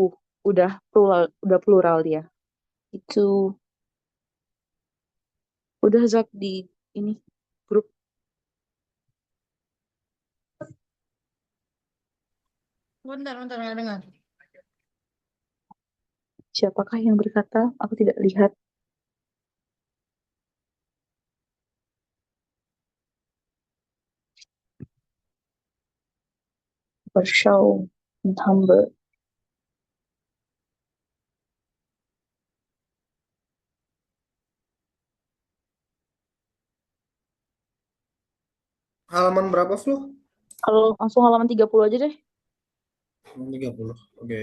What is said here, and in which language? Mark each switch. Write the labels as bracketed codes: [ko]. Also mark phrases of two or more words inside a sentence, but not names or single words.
[id] Udah plural dia. Itu udah Zak di ini grup. Bentar, bentar, nggak dengar. Siapakah yang berkata? Aku tidak lihat. [de] Warschau und Hamburg. [id] Halaman berapa, Flo? Kalau langsung halaman 30 aja deh. 30. Oke.